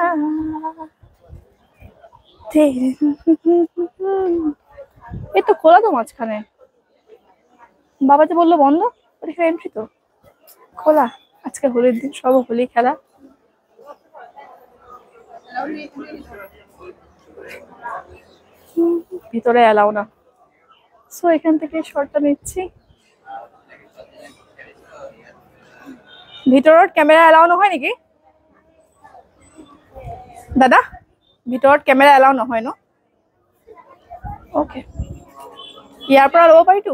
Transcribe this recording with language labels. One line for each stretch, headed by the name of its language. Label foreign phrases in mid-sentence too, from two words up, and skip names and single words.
Bangla: এই তো খোলা তো মাঝখানে, বাবা যে বললো বন্ধ, ওটা এন্ট্রি তো খোলা। আজকে হোলির দিন, সব হোলি খেলা। ভিতরে এলাও না, সো এখান থেকে শর্টটা নিচ্ছি।
Assamese: ভিতৰত ক্যামেরা এলাও নহয় নেকি দাদা? ভিতৰত ক্যামেরা এলাও নহয় ন? ওকে, ইয়াৰ পৰা ল'ব পাৰিতো?